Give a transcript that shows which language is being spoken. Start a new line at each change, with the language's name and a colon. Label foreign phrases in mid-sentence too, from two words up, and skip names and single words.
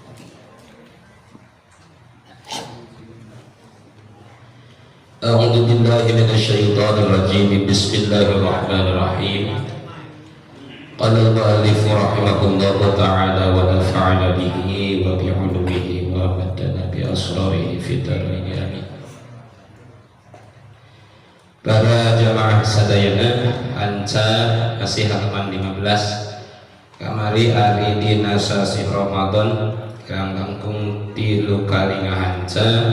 Arabic: أعوذ بالله من الشيطان الرجيم. بسم الله الرحمن الرحيم. قال المؤلف رحمه الله تعالى ونفعنا به وبعلومه وأمدنا بأسراره في الدارين آمين.
Sundanese: Para jamaah sadayana anca kasih halaman 15 kamari ari dina sasi Ramadan kang langkung 3 kali ngahanca